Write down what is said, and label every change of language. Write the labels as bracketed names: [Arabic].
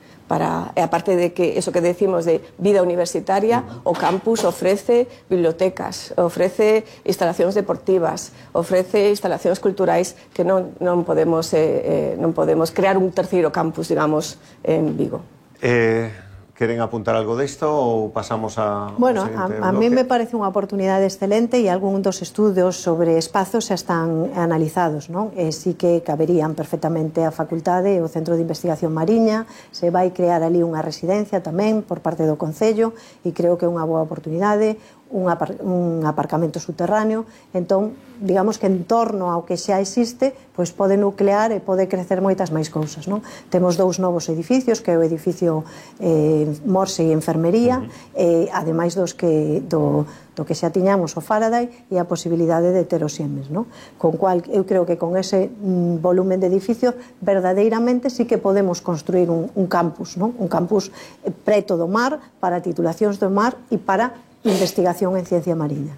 [Galician] Aparte de que eso que decimos de vida universitaria, o campus ofrece bibliotecas, ofrece instalacións deportivas, ofrece instalacións culturais que non podemos crear un terceiro campus, digamos, en Vigo. ¿Queren apuntar algo de esto o pasamos a...? [Spanish] Bueno, a mí me parece una oportunidad excelente y algunos dos estudios sobre espacios ya están analizados, ¿no? [Galician] Sí que caberían perfectamente a facultade o Centro de Investigación Mariña, se vai crear ali unha residencia tamén por parte do Concello y creo que é unha boa oportunidade, un aparcamento subterráneo, entón, digamos que en torno ao que xa existe, pois pode nuclear e pode crecer moitas máis cousas, non? Temos dous novos edificios, que é o edificio Morse e Enfermería, ademais dos que do que xa tiñamos o Faraday e a posibilidade de ter os IEMES, non? Con cual eu creo que con ese volumen de edificios verdadeiramente sí que podemos construir un campus, non? Un campus preto do mar para titulacións do mar e para investigación en ciencia marina.